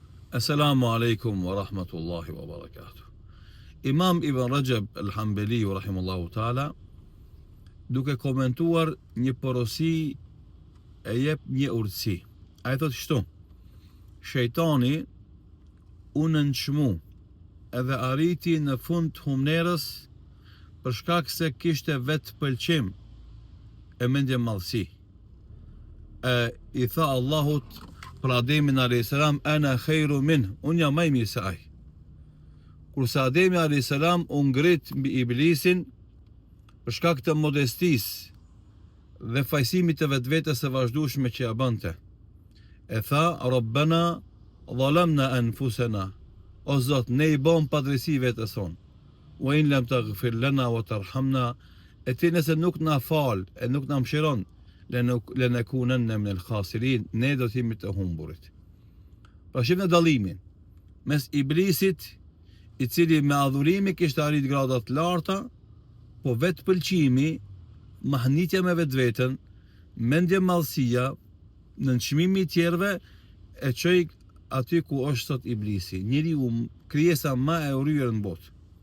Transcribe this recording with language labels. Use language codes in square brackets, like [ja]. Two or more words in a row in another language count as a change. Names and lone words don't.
[ar] السلام عليكم ورحمة الله وبركاته. [sq] Imam Ibn Rajab al-Hanbali [ar] رحمه الله تعالى, [sq] duke komentuar një porosi, e jep një urtësi. Ai thotë kështu: shejtani u nënçmu edhe arriti në fund të humnerës për shkak se kishte vetë pëlqim e mendje madhësi. I tha Allahut për Ademin a.s. [ar] أنا خير من, [sq] unë jam më i mirë se ai. Kurse Ademi a.s. u ngrit mbi Iblisin për shkak të modestisë dhe fajsimit të vetvetes së vazhdueshme që ja bënte. E tha: [ar] ربنا ظلمنا أنفسنا, [sq] o Zot, ne i bëm padrejsi vetes son. [ar] وإن لم تغفر لنا وترحمنا, [sq] e ti nëse nuk na fal e nuk na mëshiron, [ar] لنكونن من الخاسرين, [sq] ne do të jemi të humburit. Pra shifni dallimin mes Iblisit, i cili me adhurimi kishte arrit grada të larta, po vetë pëlqimi, mahnitja me vetveten, mendje madhësia, nënçmimi i tjerëve e çoi aty ku është sot Iblisi, njeriu krijesa më e urryer në botë.